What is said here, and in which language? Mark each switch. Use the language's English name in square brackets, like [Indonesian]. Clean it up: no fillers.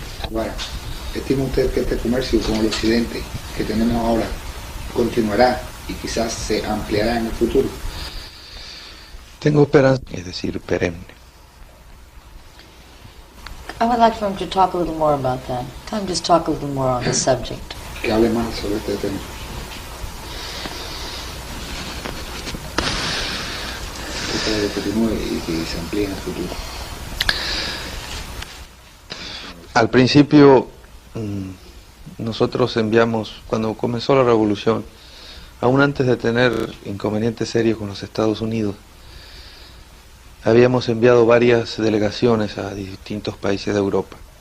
[Spanish] Bueno, ¿estima usted que este comercio con el occidente que tenemos ahora continuará y quizás se ampliará en el futuro? Tengo esperanza, es decir, perenne. [English] I would like for him to talk a little more about that. Tell him just talk a little more on the subject. [Spanish] Que hable más sobre este tema. Que continúe y que se amplíe en el futuro. Al principio, nosotros enviamos, cuando comenzó la revolución, aún antes de tener inconvenientes serios con los Estados Unidos, habíamos enviado varias delegaciones a distintos países de Europa.